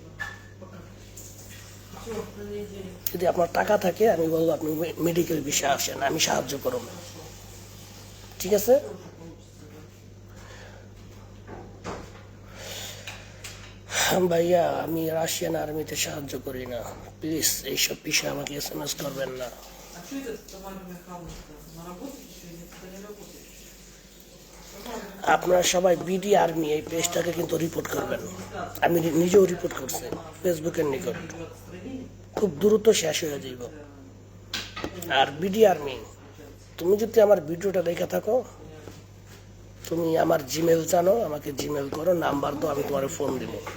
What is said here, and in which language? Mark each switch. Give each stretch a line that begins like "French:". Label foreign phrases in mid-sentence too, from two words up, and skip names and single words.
Bangla: যদি আপনার টাকা থাকে, আমি বলবো আপনি মেডিকেল বিষয়ে আসেন, আমি সাহায্য করব। ঠিক আছে? ভাইয়া, আমি রাশিয়ান আর্মিতে সাহায্য করি না, প্লিজ এইসব বিষয়ে আমাকে SMS করবেন না।
Russian: А что это Тамара Михайловна на работе еще или это не работает?
Bangla: আপনারা সবাই বিডি আর্মি এই পেজটাকে কিন্তু রিপোর্ট করবেন। আমি নিজেও রিপোর্ট করছি ফেসবুকের নিকট। খুব দ্রুত শেষ হয়ে যাইব। আর বিডি আর্মি, তুমি যদি আমার ভিডিওটা দেখে থাকো, তুমি আমার জিমেল জানো, আমাকে জিমেল করো, নাম্বার দাও, আমি তোমার ফোন দিব।